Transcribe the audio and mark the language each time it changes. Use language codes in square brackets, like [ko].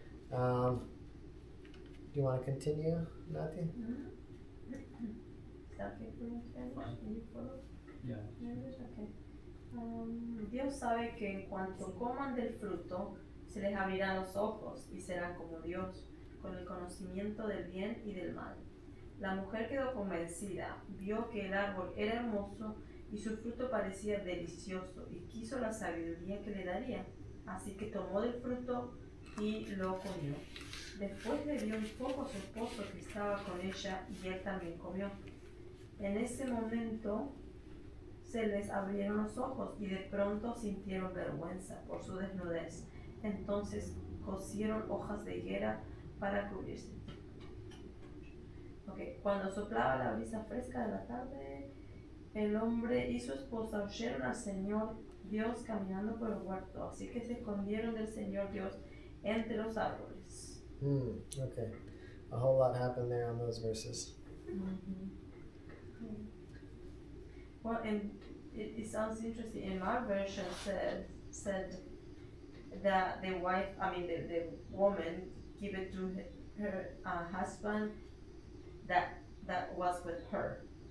[en] Do you want to continue, Matthew? is that okay for you, Spanish? Fine. Can you follow? Yeah. English? Okay. [es] Dios sabe que en cuanto coman del fruto, se les abrirán los ojos y serán como Dios, con el conocimiento del bien y del mal. La mujer quedó convencida, vio que el árbol era hermoso y su fruto parecía delicioso y quiso la sabiduría que le daría. Así que tomó del fruto y lo comió. Después le dio un poco a su esposo que estaba con ella y él también comió. En ese momento se les abrieron los ojos y de pronto sintieron vergüenza por su desnudez. Entonces cosieron hojas de higuera para cubrirse. Okay. Cuando soplaba la brisa fresca de la tarde, el hombre y su esposa oyeron al Señor Dios caminando por el huerto, así que se escondieron del Señor Dios entre los árboles. [en] Okay. A whole lot happened there on those verses. Well, and it sounds interesting. In my version said that the wife, the woman, give it to her husband that was with her.